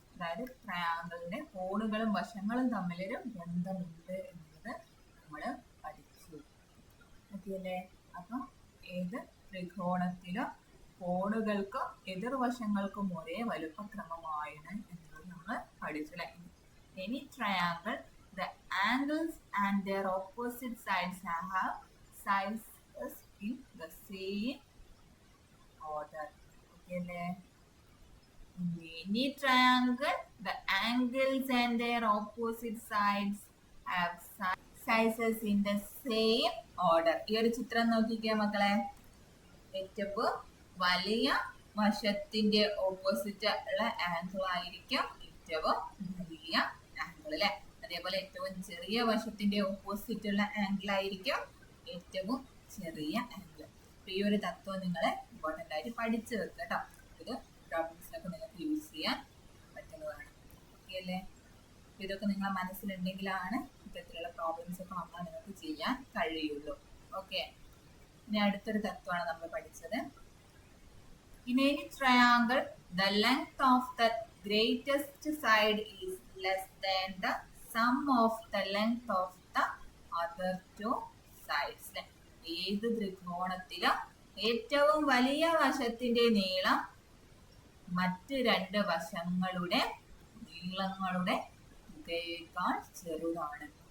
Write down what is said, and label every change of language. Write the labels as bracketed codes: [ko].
[ml] അതായത് ട്രയാംഗിളിന്റെ കോണുകളും വശങ്ങളും തമ്മിലൊരു ബന്ധമുണ്ട് എന്നുള്ളത് നമ്മൾ പഠിച്ചു. ഓക്കെ അല്ലേ? അപ്പൊ ഏത് ത്രികോണത്തിലും കോണുകൾക്കും എതിർവശങ്ങൾക്കും ഒരേ വലുപ്പക്രമമാണ് എന്നുള്ളത് നമ്മൾ പഠിച്ചു അല്ലെ. [en] Any triangle, the angles and their opposite sides have sizes in the same order. Okay, in any triangle, the angles and their opposite sides have sizes in the same order. [ml] ഈ ഒരു ചിത്രം നോക്കിക്കേ മക്കളെ. ഏറ്റവും വലിയ വശത്തിന്റെ ഓപ്പോസിറ്റ് ഉള്ള angle ആയിരിക്കും ഏറ്റവും വലിയ ആംഗിൾ അല്ലെ. അതേപോലെ ഏറ്റവും ചെറിയ വശത്തിന്റെ ഓപ്പോസിറ്റ് ഉള്ള ആംഗിൾ ആയിരിക്കും ഏറ്റവും ചെറിയ ആംഗിൾ. അപ്പൊ ഈ ഒരു തത്വം നിങ്ങൾ ഇമ്പോർട്ടന്റ് ആയിട്ട് പഠിച്ചു വെക്കുക കേട്ടോ. ഇത് പ്രോബ്ലംസിനൊക്കെ നിങ്ങൾക്ക് യൂസ് ചെയ്യാൻ പറ്റുന്നതാണ്. ഓക്കെ അല്ലേ? ഇതൊക്കെ നിങ്ങളെ മനസ്സിലുണ്ടെങ്കിലാണ് ഇത്തരത്തിലുള്ള പ്രോബ്ലംസ് ഒക്കെ വന്നാൽ നിങ്ങൾക്ക് ചെയ്യാൻ കഴിയുള്ളൂ. ഓക്കെ, ഇനി അടുത്തൊരു തത്വമാണ് നമ്മൾ പഠിച്ചത്. [en] In any triangle, the length of the greatest side is less than the sum of the length of the other two sides. [ml] ഏത് ത്രികോണത്തിലും ഏറ്റവും വലിയ വശത്തിന്റെ നീളം മറ്റ് രണ്ട് വശങ്ങളുടെ നീളങ്ങളുടെ തുകയേക്കാൾ ചെറുതാണ്.